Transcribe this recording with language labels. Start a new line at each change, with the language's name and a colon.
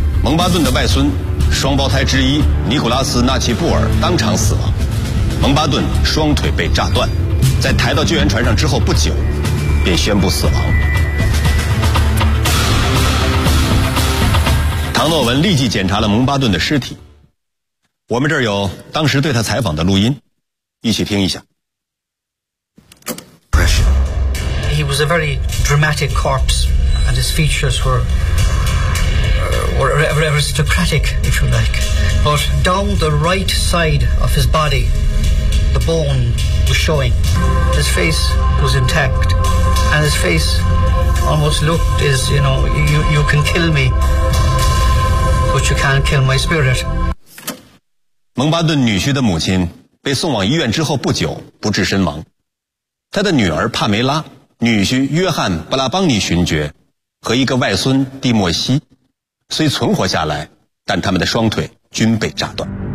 Chinese: 蒙巴顿的外孙双胞胎之一尼古拉斯·纳奇布尔当场死亡，蒙巴顿双腿被炸断，在抬到救援船上之后不久便宣布死亡。唐诺文立即检查了蒙巴顿的尸体，我们这儿有当时对他采访的录音，一起听一下。
English: He was a very dramatic corpse, and his features were aristocratic, if you like. But down the right side of his body, the bone was showing. His face was intact. And his face almost looked as, you know, you can kill me, but you can't kill my spirit.
Chinese: 蒙巴顿女婿的母亲被送往医院之后不久不治身亡。他的女儿帕梅拉、女婿约翰·布拉邦尼勋爵和一个外孙蒂莫西虽存活下来，但他们的双腿均被炸断。